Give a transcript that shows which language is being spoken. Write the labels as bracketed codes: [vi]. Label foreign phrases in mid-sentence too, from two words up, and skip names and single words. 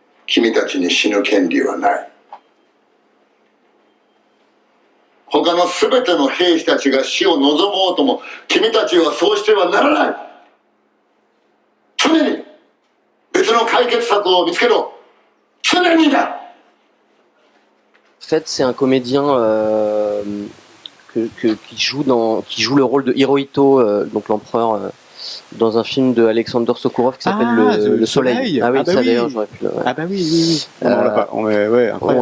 [ja] 君たちに死ぬ権利はない。他の全ての兵士たちが死を望もうとも、君たちはそうしてはならない。常に別の解決策を見つけろ。常にだ。 [fr] En fait, c'est un comédien qui joue le rôle de Hirohito, donc l'empereur, dans un film de Alexander Sokurov qui s'appelle le Soleil. Ah oui, ça d'ailleurs, j'aurais pu. Ouais. Ah bah oui. On l'a pas. Ouais, incroyable.